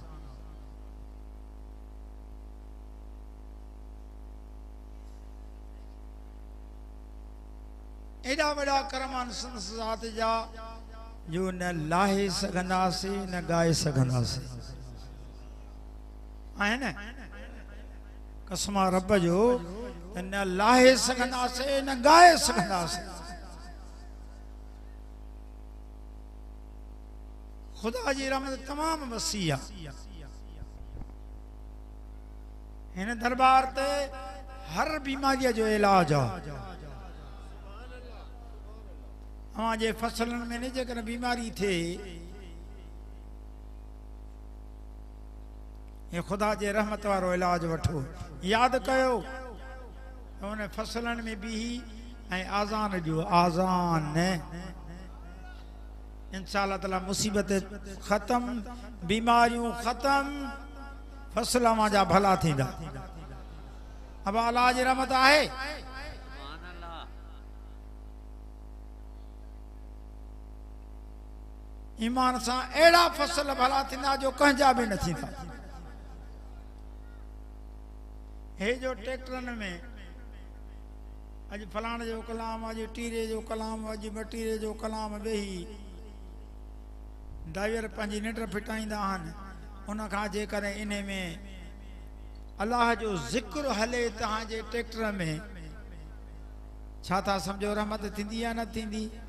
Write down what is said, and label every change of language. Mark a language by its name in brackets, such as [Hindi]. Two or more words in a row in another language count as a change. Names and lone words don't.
[Sindhi] एडा वड़ा करमान संसात जा जो न लाहे सघंदासे न गाए सघंदासे आहे न कसमा रब जो न लाहे सघंदासे न गाए सघंदासे खुदा जी रहमत तमाम वसी आ हिन दरबार ते हर बीमारी जो इलाज आ हाँ जे फसलन में नहीं जेकर बीमारी थे ये खुदा जे रहमत वारो इलाज वठो याद कयो उन फसलन में भी ऐं आज़ान जो आज़ान [Arabic] إن شاء الله تعالى [Sindhi] मुसीबत खत्म बीमारियों खत्म फसल जा भला थींदा अब अल्लाह जी रहमत आहे ईमान से एड़ा फसल भला थींदा जो कंहिंजा भी न थींदा हे जो ट्रैक्टरन में अज फलाण जो कलाम अज टीरे जो कलाम अज मटीरे जो कलाम वेही ड्राइवर पंहिंजी निंड फिटाईंदा आहिनि उन खां जेकर इन में अल्लाह जो ज़िक्र हले तव्हांजे ट्रैक्टर में छा था सम्झो रहमत थींदी या न थींदी